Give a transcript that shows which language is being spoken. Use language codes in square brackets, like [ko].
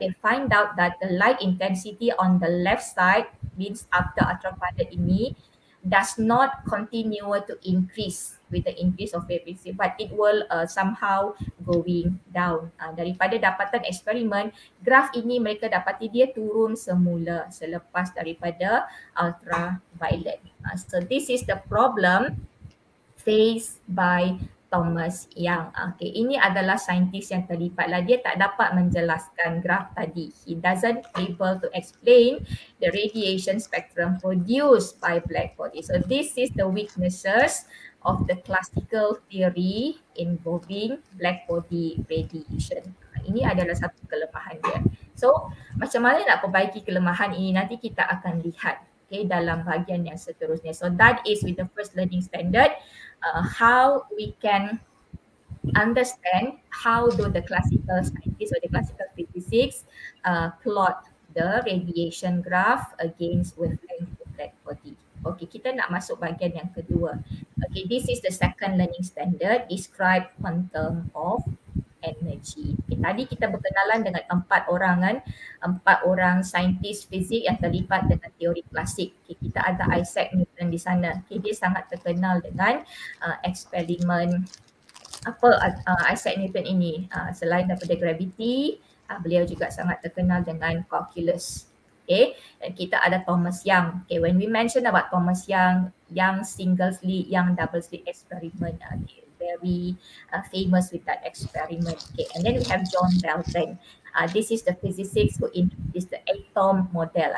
[en] They find out that the light intensity on the left side, means after ultraviolet ini, does not continue to increase with the increase of frequency, but it will somehow going down. [ms] Daripada dapatan eksperimen, graf ini mereka dapati dia turun semula selepas daripada ultraviolet. [en] So this is the problem faced by Thomas Young. [ms] Okay, ini adalah saintis yang terlibat lah. Dia tak dapat menjelaskan graf tadi. [en] He doesn't able to explain the radiation spectrum produced by black body. So this is the weaknesses of the classical theory involving black body radiation. [ms] Ini adalah satu kelemahan dia. So macam mana nak perbaiki kelemahan ini, nanti kita akan lihat dalam bahagian yang seterusnya. [en] So that is with the first learning standard, how we can understand how do the classical scientists or the classical physicists plot the radiation graph against wavelength of black body. [ms] Okay, kita nak masuk bahagian yang kedua. [en] Okay, this is the second learning standard, describe quantum of energy. [ms] Okay, tadi kita berkenalan dengan 4 orang saintis fizik yang terlibat dengan teori klasik. Okay, kita ada Isaac Newton di sana. Okay, dia sangat terkenal dengan eksperimen Isaac Newton ini. Selain daripada gravity, beliau juga sangat terkenal dengan calculus. Okay, dan kita ada Thomas Young. [en] Okay, when we mention about Thomas Young, single slit, double slit experiment, very famous with that experiment. Okay, and then we have John Dalton. This is the physicist who introduced the atom model.